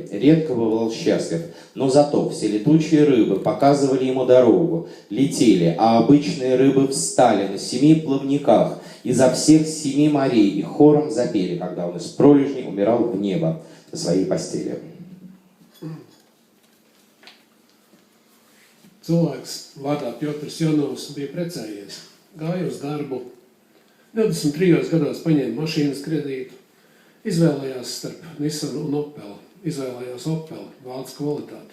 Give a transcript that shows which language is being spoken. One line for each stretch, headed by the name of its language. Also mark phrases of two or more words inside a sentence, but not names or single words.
Russian: Редко бывал счастлив, но зато все летучие рыбы показывали ему дорогу, летели, а обычные рыбы встали на 7 плавниках изо всех 7 морей и хором запели, когда он из пролежней умирал в небо на своей постели.
Latvian: Cilvēks vārdā Pjotrs Jonovs bija precējies, gāja uz darbu, 23 gados paņēma mašīnas kredītu, izvēlējās starp Nissanu un Opelu, izvēlējās Opelu, vācu kvalitāti.